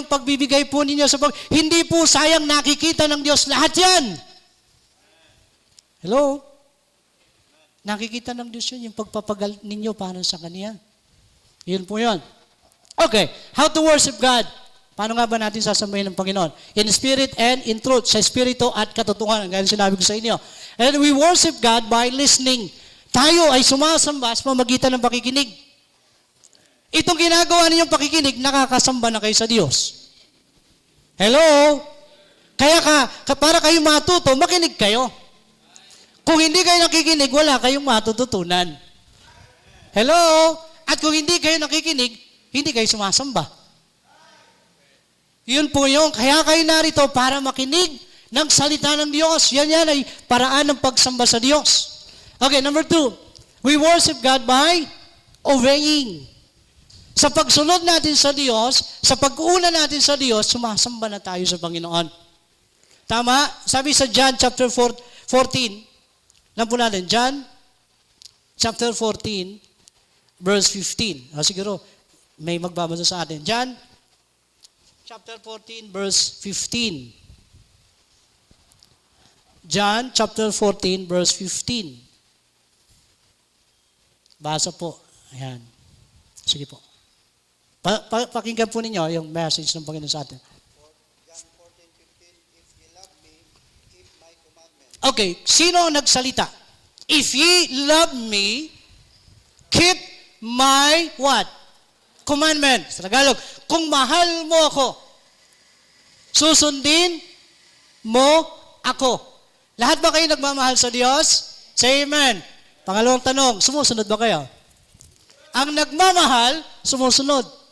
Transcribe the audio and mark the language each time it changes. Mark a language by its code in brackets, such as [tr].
[tl] Yung pagbibigay po ninyo sa hindi po sayang, nakikita ng Diyos lahat yan. Hello? Nakikita ng Diyos yun, yung pagpapagal ninyo para sa Kanya. Yun po yun. Okay, [en] how to worship God? [tl] Paano nga ba natin sasambahin ng Panginoon? [en] In spirit and in truth, [tl] sa espiritu at katotohanan. Gaya sinabi ko sa inyo. [en] And we worship God by listening. [tl] Tayo ay sumasamba sa pamamagitan ng pakikinig. Itong ginagawa ninyong pakikinig, nakakasamba na kayo sa Diyos. Hello? Kaya para kayo matuto, makinig kayo. Kung hindi kayo nakikinig, wala kayong matututunan. Hello? At kung hindi kayo nakikinig, hindi kayo sumasamba. Yun po yung, kaya kayo narito para makinig ng salita ng Diyos. Yan ay paraan ng pagsamba sa Diyos. [en] Okay, number 2. We worship God by obeying. [tl] Sa pagsunod natin sa Diyos, sa pag-una natin sa Diyos, sumasamba na tayo sa Panginoon. Tama? Sabi sa John chapter 14, lang po natin, John chapter 14, verse 15. Siguro, may magbabasa sa atin. John chapter 14, verse 15. John chapter 14, verse 15. Basa po. Ayan. Sige po. Pakinggan po ninyo yung message ng Panginoon sa atin. [en] John 14:15, if ye love me, keep my commandments. [tl] Okay, sino ang nagsalita? [en] If ye love me, keep my what? Commandments. [tl] Sa Tagalog, kung mahal mo ako, susundin mo ako. Lahat ba kayo nagmamahal sa Diyos? [en] Say amen. [tl] Pangalawang tanong, sumusunod ba kayo? Ang nagmamahal, sumusunod.